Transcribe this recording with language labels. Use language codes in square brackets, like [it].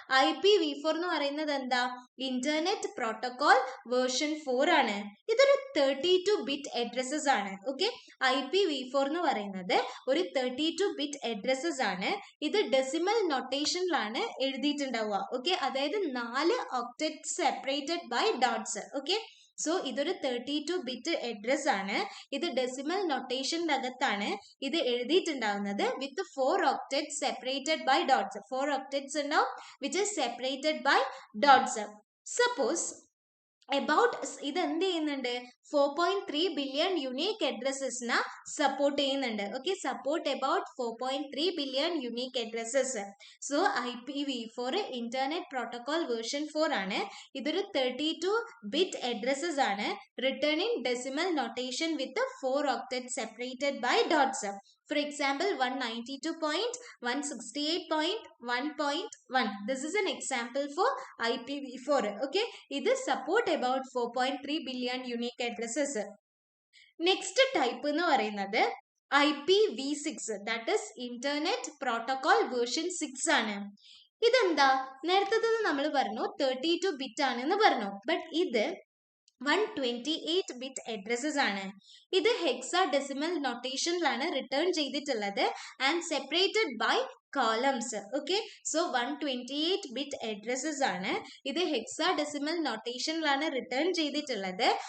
[ml] IPv4 എന്ന് പറയുന്നത് എന്താ? ഇന്റർനെറ്റ് പ്രോട്ടോകോൾ വേർഷൻ 4 ആണ്. ഇതൊരു 32 ബിറ്റ് അഡ്രസ്സസ് ആണ്. IPv4 എന്ന് പറയുന്നത് ഒരു 32 ബിറ്റ് അഡ്രസ്സസ് ആണ്. ഇത് ഡെസിമൽ നൊട്ടേഷനിലാണ് എഴുതിയിട്ടുണ്ടാവുക. അതായത് 4 octet [en] separated by dots. [ml] So ഇതൊരു 32 ബിറ്റ് അഡ്രസ് ആണ്. ഇത് ഡെസിമൽ നൊട്ടേഷന്റെ അകത്താണ് ഇത് എഴുതിയിട്ടുണ്ടാവുന്നത്, [en] With 4 octets separated by dots. [ml] 4 octets ഉണ്ടാവും, [en] which is separated by dots. [ml] Suppose about ഇത് എന്ത് ചെയ്യുന്നുണ്ട് 4.3 ബില്യൺ യുണീക്ക് അഡ്രസ്സസിനെ സപ്പോർട്ട് ചെയ്യുന്നുണ്ട്. [en] Okay, support about 4.3 billion unique addresses. [ml] So IPv4 internet protocol version 4 ആണ്. ഇതൊരു 32-bit അഡ്രസ്സസ് ആണ്, [en] Written in decimal notation with 4 octets separated by dots. For example, 192.168.1.1. This is an example for IPv4. Okay, ഇത് support about 4.3 billion unique addresses. Next type [ml] എന്ന് പറയുന്നത് [en] IPv6, that is Internet Protocol version 6 ആണ്. [ml] ഇതെന്താ? നേരത്തെ നമ്മൾ പറഞ്ഞു 32-bit ആണെന്ന് പറഞ്ഞു. ബട്ട് ഇത് [en] 128-bit addresses [ml] ആണ്. ഇത് ഹെക്സാഡെസിമൽ നൊട്ടേഷനിലാണ് റിട്ടേൺ ചെയ്തിട്ടുള്ളത് [en] And separated by columns. Okay, so 128-bit addresses [ml] ആണ്. ഇത് ഹെക്സാഡെസിമൽ നൊട്ടേഷനിലാണ് റിട്ടേൺ ചെയ്തിട്ടുള്ളത്.